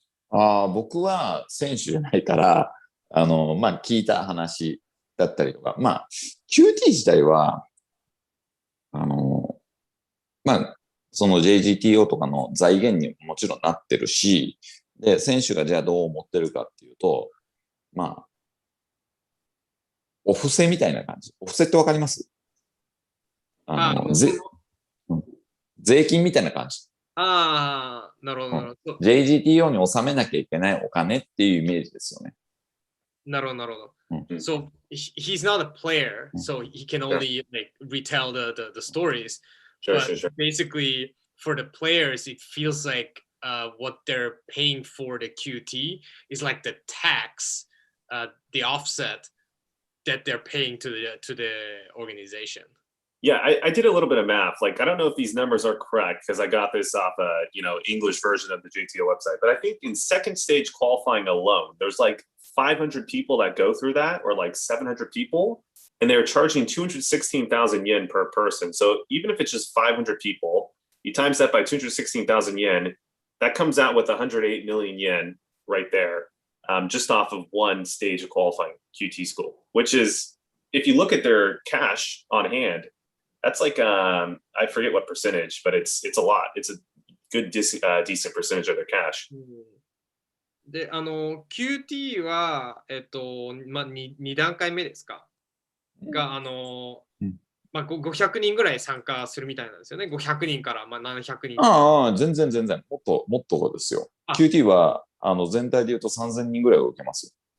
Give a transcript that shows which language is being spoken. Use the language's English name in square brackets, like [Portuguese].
[Japanese] 僕は選手じゃないから、聞いた話だったりとか、QT 自体は、その JGTO とかの財源にもちろんなってるし、で、選手がじゃあどう思ってるかっていうと、お布施みたいな感じ。お布施ってわかります？税金みたいな感じ。なるほど、なるほど。 JGTO に納めなきゃいけないお金っていうイメージですよね。なるほど、なるほど。 [English] So he's not a player, so he can only retell the stories. But basically, for the players, it feels like what they're paying for the QT is like the tax, the offset that they're paying to the organization. Yeah, I did a little bit of math. Like, I don't know if these numbers are correct because I got this off a English version of the JTO website. But I think in second stage qualifying alone, there's like 500 people that go through that, or like 700 people, and they're charging 216,000 yen per person. So even if it's just 500 people, you times that by 216,000 yen, that comes out with 108 million yen right there, just off of one stage of qualifying QT school, which is, if you look at their cash on hand, that's like, I forget what percentage, but it's a lot. It's a good, decent percentage of their cash. [Japanese] で、QT は、2段階目ですかが、500人ぐらい参加するみたいなんですよね。 500人から700人。全然。もっとですよ。 QT は、全体で言うと3000人ぐらいを受けます。